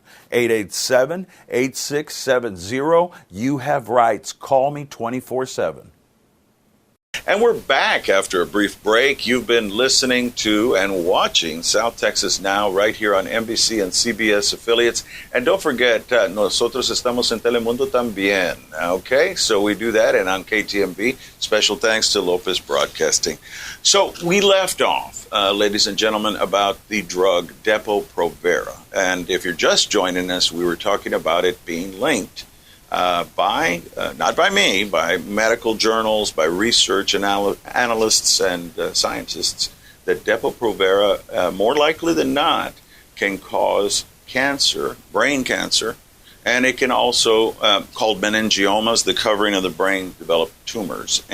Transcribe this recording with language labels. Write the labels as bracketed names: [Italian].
[English] 361-887-8670. You have rights. Call me 24/7. And we're back after a brief break. You've been listening to and watching South Texas Now right here on NBC and CBS affiliates. And don't forget, [Spanish] nosotros estamos en Telemundo también. [English] Okay, so we do that and on KTMB. Special thanks to Lopez Broadcasting. So we left off, ladies and gentlemen, about the drug Depo-Provera. And if you're just joining us, we were talking about it being linked not by me, by medical journals, by research analysts and scientists, that Depo-Provera, more likely than not, can cause cancer, brain cancer, and it can also, called meningiomas, the covering of the brain, develop tumors.